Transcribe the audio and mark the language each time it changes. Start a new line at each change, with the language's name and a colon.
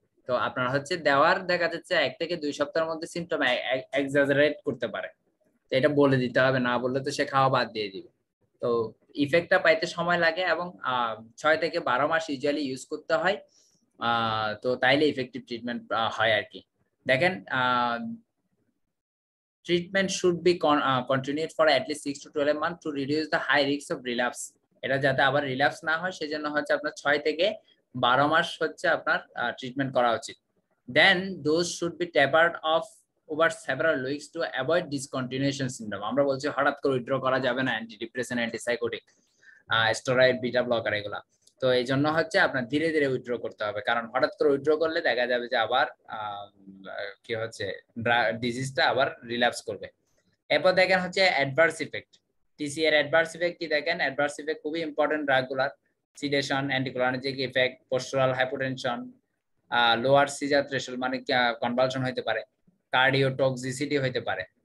Bangla: তো আপনার হচ্ছে দেওয়ার দেখা যাচ্ছে 1 থেকে 2 সপ্তাহের মধ্যে সিমটম এক্সাজারেট করতে পারে, তো এটা বলে দিতে হবে, না বললে তো সে খাওয়া বাদ দিয়ে দিবে। তো ইফেক্টটা পাইতে সময় লাগে এবং 6 থেকে 12 মাস ইউজুয়ালি ইউজ করতে হয়। তো তাইলে ইফেক্টিভ ট্রিটমেন্ট হয় আর কি।
English: দেখেন treatment should be continued for at least 6 to 12 months to reduce the high risks of relapse.
Bangla: এটা যাতে আবার রিল্যাপস না হয় সেজন্য হচ্ছে আপনার 6 থেকে 12 মাস হচ্ছে আপনার ট্রিটমেন্ট করা উচিত।
English: Then those should be tapered off over several weeks to avoid discontinuation syndrome.
Bangla: আমরা বলছি হঠাৎ করে উইথড্র করা যাবে না anti depressant, antipsychotic, steroid, beta blocker এগুলা। তো এই জন্য হচ্ছে আপনার ধীরে ধীরে উইথড্র করতে হবে, কারণ হঠাৎ করে উইথড্র করলে দেখা যাবে যে আবার কি হচ্ছে ডিজিজটা আবার রিল্যাপস করবে। এরপর দেখেন হচ্ছে অ্যাডভার্স ইফেক্ট। টিসি এর অ্যাডভার্স ইফেক্ট কি দেখেন, অ্যাডভার্স ইফেক্ট খুবই important ড্রাগগুলার, sedation, anticholinergic effect, postural hypotension, lower caesar threshold মানে কনভালশন হতে পারে, কার্ডিওটক্সিসিটি হতে পারে।